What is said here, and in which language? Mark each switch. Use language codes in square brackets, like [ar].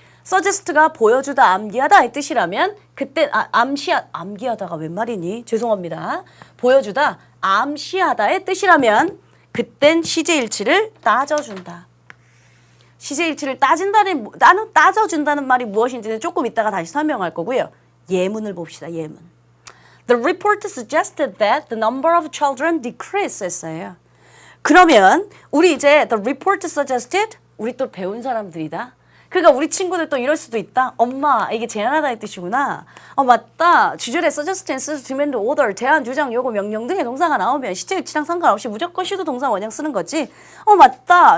[ko] suggest가 보여주다, 암기하다의 뜻이라면 그때 암기하다가 웬 말이니? 죄송합니다. 보여주다, 암시하다의 뜻이라면 그땐 시제일치를 따져준다. 시제일치를 따져준다는 말이 무엇인지는 조금 이따가 다시 설명할 거고요. 예문을 봅시다. 예문. [en] The report suggested that the number of children decreased [ko] 했어요. 그러면 우리 이제 [en] the report suggested [ko] 우리 또 배운 사람들이다. 그러니까 우리 친구들 또 이럴 수도 있다. 엄마 이게 제안하다의 뜻이구나. 맞다. 주절에 suggest, insist, demand, order, 제안, 주장, 요구, 명령 등의 동사가 나오면 시제일치랑 상관없이 무조건 should 동사 원형 쓰는 거지. 맞다.